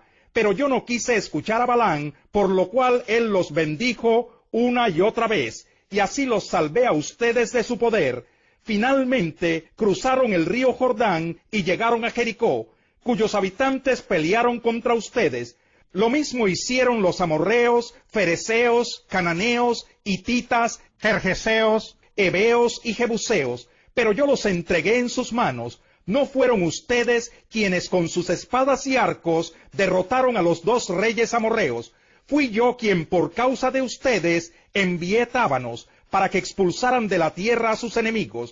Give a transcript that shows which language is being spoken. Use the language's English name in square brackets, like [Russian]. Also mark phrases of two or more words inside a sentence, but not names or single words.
[Spanish] Pero yo no quise escuchar a Balaam, por lo cual él los bendijo una y otra vez, y así los salvé a ustedes de su poder. Finalmente cruzaron el río Jordán y llegaron a Jericó, cuyos habitantes pelearon contra ustedes. Lo mismo hicieron los amorreos, fereceos, cananeos, hititas, gergeseos, heveos y jebuseos, pero yo los entregué en sus manos. ¿No fueron ustedes quienes con sus espadas y arcos derrotaron a los dos reyes amorreos? Fui yo quien por causa de ustedes envié tábanos, para que expulsaran de la tierra a sus enemigos.